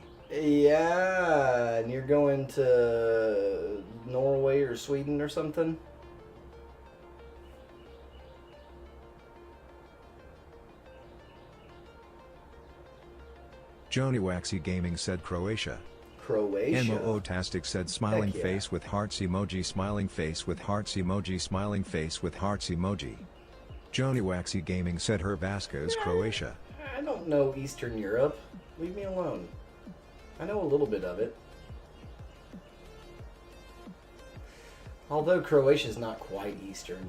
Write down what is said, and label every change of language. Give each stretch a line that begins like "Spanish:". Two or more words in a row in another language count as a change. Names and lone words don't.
English: Yeah, and you're going to Norway or Sweden or something? Joni Waxy Gaming said Croatia. Croatia. Mo-O-tastic said smiling Heck yeah. face with hearts emoji smiling face with hearts emoji smiling face with hearts emoji. Joni Waxy Gaming said her Vasca is Croatia. I don't know Eastern Europe. Leave me alone. I know a little bit of it. Although Croatia's not quite Eastern.